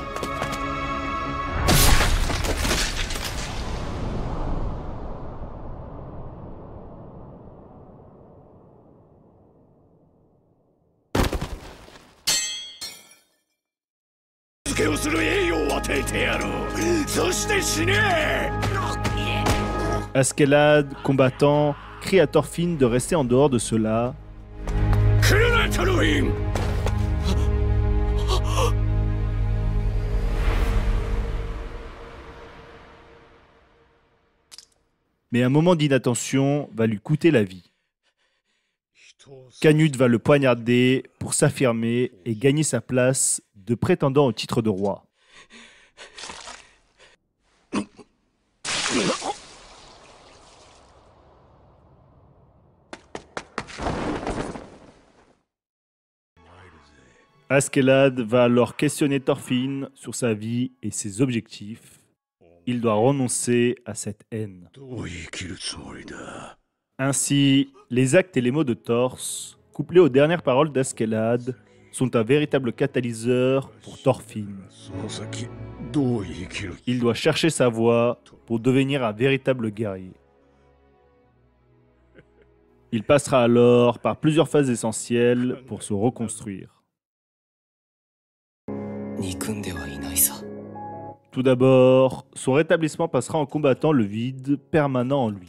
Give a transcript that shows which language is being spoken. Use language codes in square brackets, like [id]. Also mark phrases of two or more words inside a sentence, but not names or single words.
[ja] 付けをする栄誉を与えてやる。そして死ね！ [fr] Askeladd, combattant, crie à Thorfinn de rester en dehors de cela. [ja] 来るな、トルフィン！ [fr] Mais un moment d'inattention va lui coûter la vie. Canute va le poignarder pour s'affirmer et gagner sa place de prétendant au titre de roi. Askeladd va alors questionner Thorfinn sur sa vie et ses objectifs. Il doit renoncer à cette haine. [ja] どう生きるつもりだ。 [fr] Ainsi, les actes et les mots de Thors, couplés aux dernières paroles d'Askeladd, sont un véritable catalyseur pour Thorfinn. [ja] その先どう生きる。 [fr] Il doit chercher sa voie pour devenir un véritable guerrier. Il passera alors par plusieurs phases essentielles pour se reconstruire. Tout d'abord, son rétablissement passera en combattant le vide permanent en lui.